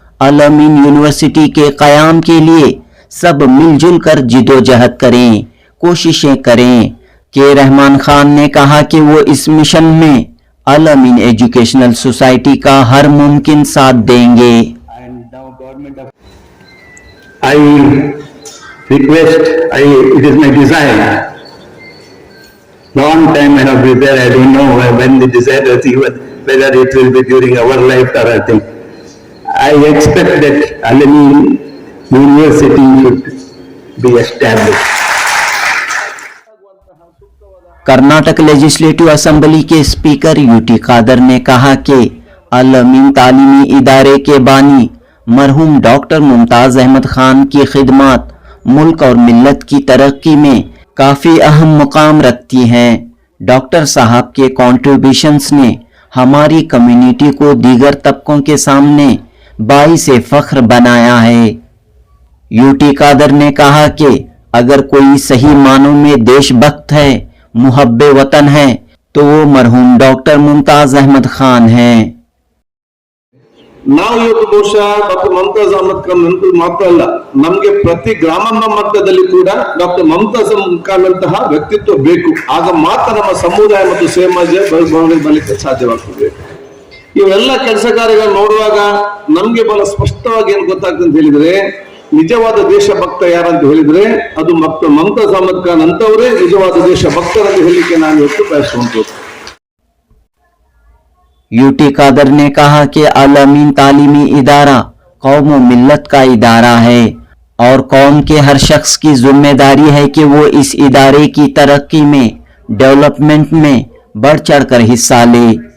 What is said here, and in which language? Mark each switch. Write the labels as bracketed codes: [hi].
[hi] Al-Ameen university के क़याम के लिए सब मिलजुल कर जिदोजहद करें, कोशिशें करें। के रहमान खान ने कहा कि वो इस मिशन में अल-अमीन एजुकेशनल सोसाइटी का हर मुमकिन साथ देंगे। [en] I request, it is my desire. Long time I have prepared. I don't know when the desire is even, whether it will be during our lifetime. I think I expect that Al-Amin University should be established. [hi] Karnataka legislative assembly के speaker UT Kader ने कहा कि अल-अमीन तालीमी इदारे के बानी मरहूम doctor Mumtaz Ahmad Khan की खिदमत मुल्क और मिल्लत की तरक्की में काफ़ी अहम मुकाम रखती हैं। डॉक्टर साहब के कॉन्ट्रीब्यूशंस ने हमारी कम्युनिटी को दीगर तबकों के सामने बाइस फख्र बनाया है। यूटी कादर ने कहा कि अगर कोई सही मानों में देशभक्त है, मुहब्बे वतन है, तो वो मरहूम डॉक्टर मुमताज अहमद खान हैं। [kn] ನಾವು ಇವತ್ತು ಬಹುಶಃ ಡಾಕ್ಟರ್ ಮಮತಾಜ್ ಅಹಮದ್ ಖಾನ್ ನೆನಪು ಮಾತ್ರ ಅಲ್ಲ, ನಮ್ಗೆ ಪ್ರತಿ ಗ್ರಾಮ ಮಟ್ಟದಲ್ಲಿ ಕೂಡ ಡಾಕ್ಟರ್ ಮಮತಾಜ್ ಅಹಮದ್ ಖಾನ್ ಅಂತಹ ವ್ಯಕ್ತಿತ್ವ ಬೇಕು. ಆಗ ಮಾತ್ರ ನಮ್ಮ ಸಮುದಾಯ ಮತ್ತು ಸಮಾಜ ಬರಲಿಕ್ಕೆ ಸಾಧ್ಯವಾಗ್ತದೆ. ಇವೆಲ್ಲ ಕೆಲಸ ಕಾರ್ಯಗಳು ನೋಡುವಾಗ ನಮ್ಗೆ ಬಹಳ ಸ್ಪಷ್ಟವಾಗಿ ಏನ್ ಗೊತ್ತಾಗ್ತದೆ ಅಂತ ಹೇಳಿದ್ರೆ, ನಿಜವಾದ ದೇಶಭಕ್ತ ಯಾರಂತ ಹೇಳಿದ್ರೆ ಅದು ಮಮತಾಜ್ ಅಹಮದ್ ಖಾನ್ ಅಂತವರೇ ನಿಜವಾದ ದೇಶಭಕ್ತರಂತ ಹೇಳಲಿಕ್ಕೆ ನಾನು ಇವತ್ತು ಬಯಸುವಂತದ್ದು। [hi] यूटी कादर ने कहा कि अल-अमीन तालीमी इदारा कौम व मिल्लत का इदारा है और कौम के हर शख्स की जिम्मेदारी है कि वो इस इदारे की तरक्की में, डेवलपमेंट में बढ़ चढ़कर हिस्सा ले।